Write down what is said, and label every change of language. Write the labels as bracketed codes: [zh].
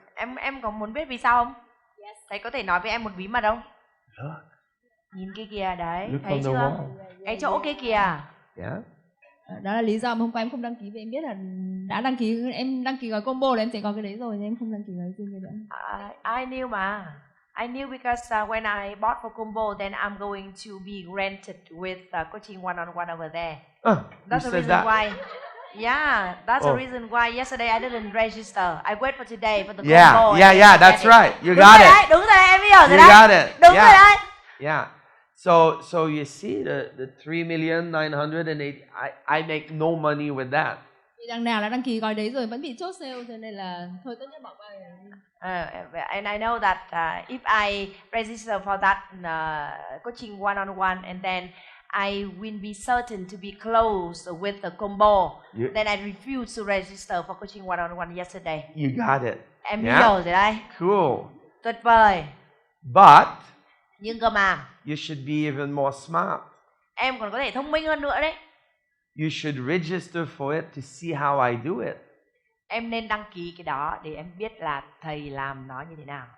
[vi] Em có muốn biết vì sao không? [en] Yes. [vi] Thầy có thể nói với em một bí mật không? [en] Look. [vi] Nhìn kia kìa đấy, [en] Look [vi] thấy [en] on the [vi] chưa? [en] wall. [vi] Cái chỗ kia kìa. [en] Yeah. [vi] Đó là lý do mà hôm qua em không đăng ký, vì em biết là đã đăng ký, em đăng ký gói combo là em sẽ có cái đấy rồi, nên em không đăng ký gói riêng nữa. [en] I knew mà. I knew because when I bought for combo, then I'm going to be granted with coaching one-on-one over there. That's the reason why. Yeah, that's the reason why yesterday I didn't register. I wait for today for the combo. Yeah, that's right. You got it. [vi] Đúng rồi đấy, em hiểu rồi [en] You [vi] đấy. [en] got it. [vi] Đúng rồi đấy. [en] Yeah. So you see the 3,980,000, I make no money with that. [vi] Vì đằng nào là đăng ký gói đấy rồi vẫn bị chốt sale, cho nên là thôi tốt nhất bỏ qua. [en] And I know that if I register for that coaching one-on-one, and then I will be certain to be close with the combo, then I refuse to register for coaching one-on-one yesterday. You got it. [vi] Em hiểu rồi đấy. [en] Cool. [vi] Tuyệt vời. [en] But [vi] Nhưng cơ mà [en] you should be even more smart. [vi] em còn có thể thông minh hơn nữa đấy. [en] You should register for it to see how I do it. [vi] Em nên đăng ký cái đó để em biết là thầy làm nó như thế nào.